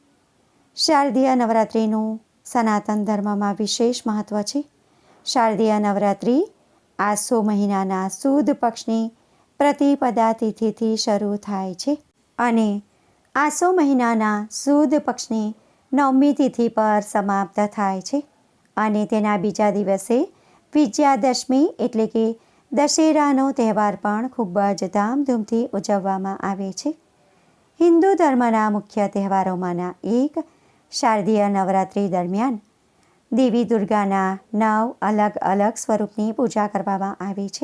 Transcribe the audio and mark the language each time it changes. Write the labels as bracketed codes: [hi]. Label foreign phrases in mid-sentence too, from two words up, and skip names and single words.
[gu] શારદીય નવરાત્રિનું સનાતન ધર્મમાં વિશેષ મહત્વ છે। શારદીય નવરાત્રિ આસો મહિનાના સુદ પક્ષની પ્રતિપદા તિથિથી શરૂ થાય છે અને આસો મહિનાના સુદ પક્ષની 9મી તિથિ પર સમાપ્ત થાય છે અને તેના બીજા દિવસે વિજયાદશમી એટલે કે દશેરાનો તહેવાર પણ ખૂબ જ ધામધૂમથી ઉજવવામાં આવે છે। હિંદુ ધર્મના મુખ્ય તહેવારોમાંના એક શારદીય નવરાત્રિ દરમિયાન દેવી દુર્ગાના 9 અલગ અલગ સ્વરૂપની પૂજા કરવામાં આવે છે।